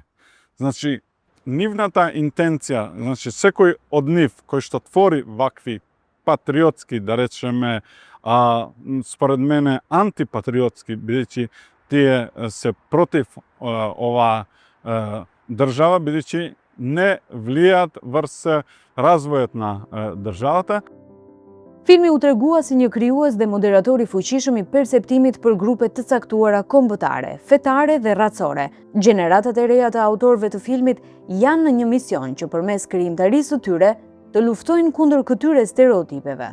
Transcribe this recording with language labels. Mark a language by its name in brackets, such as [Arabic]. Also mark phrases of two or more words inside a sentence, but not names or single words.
[Macedonian] Значи, нивната интенција, значи секој од нив кој што твори вакви патриотски, да речеме, според мене антипатриотски, бидејќи тие се против ова држава, бидејќи не влијаат врз развојот на државата. [Albanian] Filmi u tregua si një krijues dhe moderator i fuqishëm i perceptimit për grupe të caktuara kombëtare, fetare dhe racore. Gjeneratat e reja të autorëve të filmit janë në një mision që përmes krijimtarisë së tyre të luftojnë kundër këtyre stereotipeve.